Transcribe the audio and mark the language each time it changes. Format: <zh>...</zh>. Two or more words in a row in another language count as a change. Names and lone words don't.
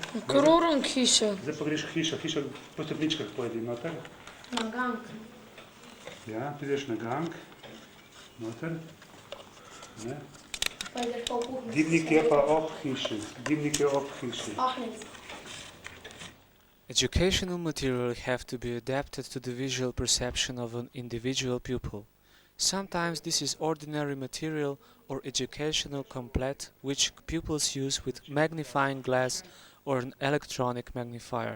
<sl>Kroron hiša. Zdaj pa greš hiša po stopničkah pojedi noter. Na gang. Ja, prideš na gang, noter, ne. Dimnik je pa ob hiši,</sl> <en>Educational material have to be adapted to the visual perception of an individual pupil. Sometimes this is ordinary material or educational complete which pupils use with magnifying glass or an electronic magnifier.</en>